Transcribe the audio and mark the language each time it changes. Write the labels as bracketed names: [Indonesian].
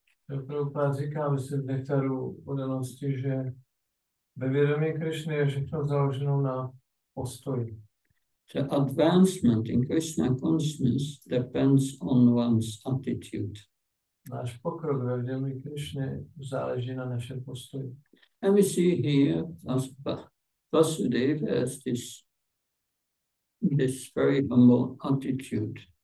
[Czech] Prabhupada říká, myslím, v nektaru udanosti, že ve vědomí Krishny je všechno založeno na postoji. [English] The advancement in Krishna consciousness depends on one's attitude. [Czech] Náš pokrok ve vědomí Krishny záleží na našem postoji. [English] And we see here Vasudeva has this very humble attitude.